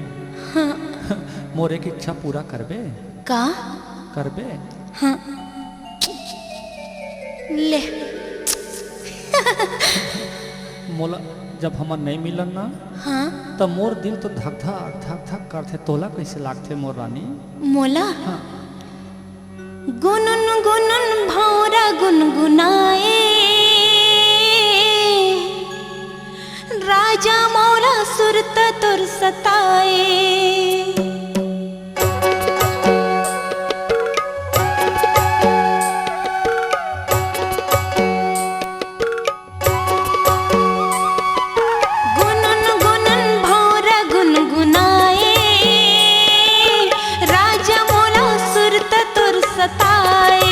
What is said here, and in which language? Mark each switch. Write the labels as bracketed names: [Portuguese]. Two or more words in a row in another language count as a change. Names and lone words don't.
[Chhattisgarhi] हाँ मोर एक इच्छा पूरा करबे? का करबे? हाँ ले मोला जब हमर नहीं मिलन ना हाँ तब मोर दिल तो धक धक धक धक करते। तोला कैसे लागते मोर रानी? मोला हाँ। गुनन गुनन भौरा गुनगुनाए, राजा मोरा सुरत तुर सताए। गुनन गुनन भौरा गुनगुनाए, राजा मोरा सुरत तुर सताए।